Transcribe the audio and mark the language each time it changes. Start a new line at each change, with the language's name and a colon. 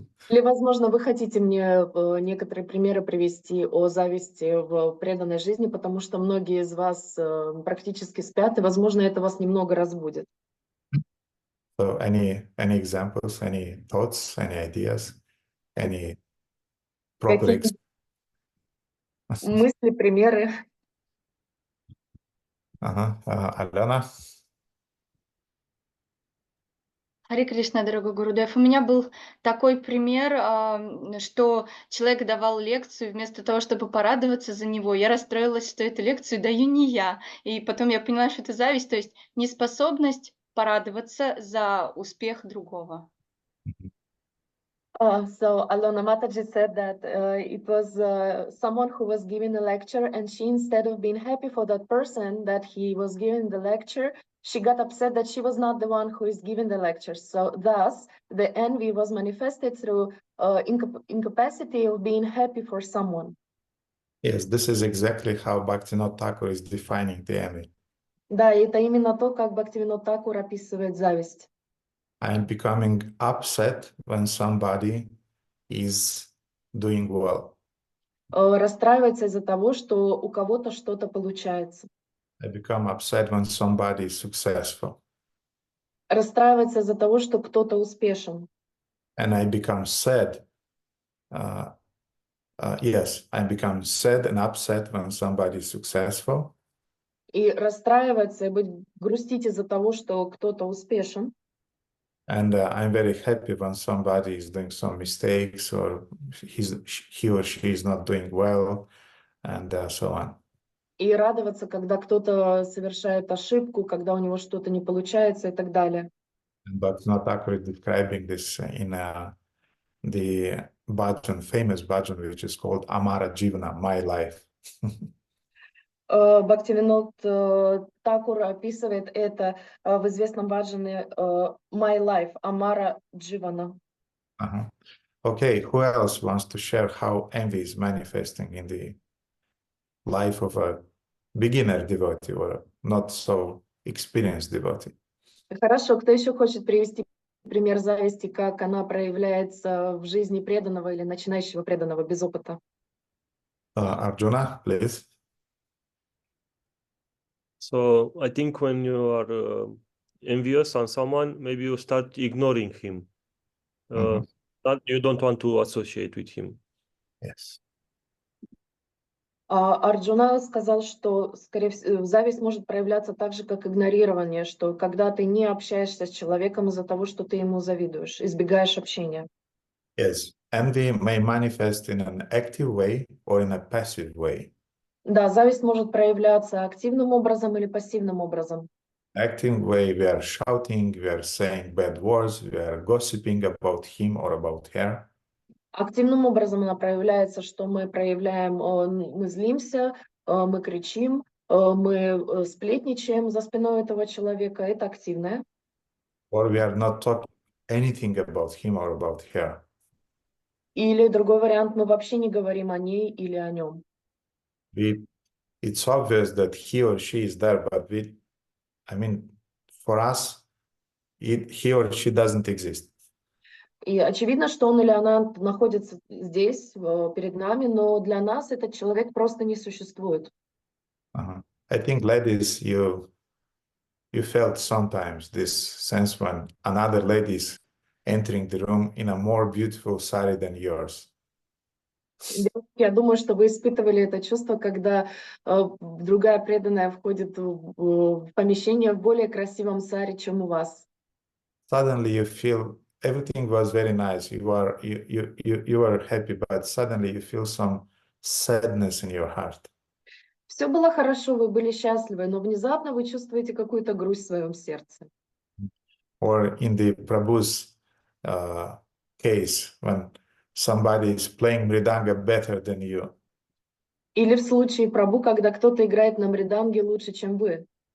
Russian: или, возможно, вы хотите мне некоторые примеры привести о зависти в преданной жизни, потому что многие из вас практически спят, и, возможно, это вас немного разбудит.
English: So any examples, any thoughts, any ideas, any proper
Russian: Какие мысли, примеры? Алена? Харе Кришна, дорогой Гурудев. У меня был такой пример, что человек давал лекцию, вместо того, чтобы порадоваться за него, я расстроилась, что эту лекцию даю не я. И потом я поняла, что это зависть, то есть неспособность порадоваться за успех другого.
English: So Alona Mataji said that it was someone who was giving a lecture, and she, instead of being happy for that person that he was giving the lecture, she got upset that she was not the one who is giving the lecture. So thus, the envy was manifested through incapacity of being happy for someone. Yes, this is exactly how Bhaktivinoda Thakur is defining the envy.
Russian: Да, и это именно то, как Бхактивинод Такур описывает зависть.
English: I am becoming upset when somebody is doing well.
Russian: Расстраивается из-за того, что у кого-то что-то получается.
English: I become upset when somebody is successful.
Russian: Расстраивается из-за того, что кто-то успешен.
English: And I become sad. Yes, I become sad and upset when somebody is successful.
Russian: И расстраиваться, и грустить из-за того, что кто-то успешен.
English: And I'm very happy when somebody is doing some mistakes or he or she is not doing well, and so on.
Russian: И радоваться, когда кто-то совершает ошибку, когда у него что-то не получается и так далее.
English: But not actually describing this in the bhajan, famous bhajan, which is called Amara Jivana, My Life.
Russian: Бхактивинод Такур описывает это в известном баджане My Life, Амара Дживана.
English: Okay, who else wants to share how envy is manifesting in the life of a beginner devotee or not so experienced devotee?
Russian: Хорошо, кто еще хочет привести пример зависти, как она проявляется в жизни преданного или начинающего преданного без опыта?
English: Arjuna, please. So I think when you are envious on someone, maybe you start ignoring him. You don't want to associate with him. Yes.
Russian: Арджуна сказал, что, скорее всего, зависть может проявляться так же, как игнорирование, что когда ты не общаешься с человеком из-за того, что ты ему завидуешь, избегаешь общения.
English: Yes, envy may manifest in an active way or in a passive way.
Russian: Да, зависть может проявляться активным образом или пассивным образом.
English: Active way, we are shouting, we are saying bad words, we are gossiping about him or about her.
Russian: Активным образом она проявляется, что мы проявляем, мы злимся, мы кричим, мы сплетничаем за спиной этого человека. Это активное.
English: Or we are not talking anything about him or about her.
Russian: Или другой вариант, мы вообще не говорим о ней или о нем.
English: It's obvious that he or she is there, but for us, he or she doesn't exist.
Russian: И очевидно, что он или она находится здесь, перед нами, но для нас этот человек просто не существует.
English: I think, ladies, you felt sometimes this sense when another lady is entering the room in a more beautiful sari than yours.
Russian: Я думаю, что вы испытывали это чувство, когда другая преданная входит в помещение в более красивом саре, чем у вас.
English: Suddenly you feel everything was very nice. You are happy, but suddenly you feel some sadness in your heart.
Russian: Все было хорошо, вы были счастливы, но внезапно вы чувствуете какую-то грусть в своем сердце.
English: Or in the Prabhu's case, when somebody is playing mridanga better than you.
Russian: Или в случае Прабху, когда кто-то играет на мриданге лучше, чем вы.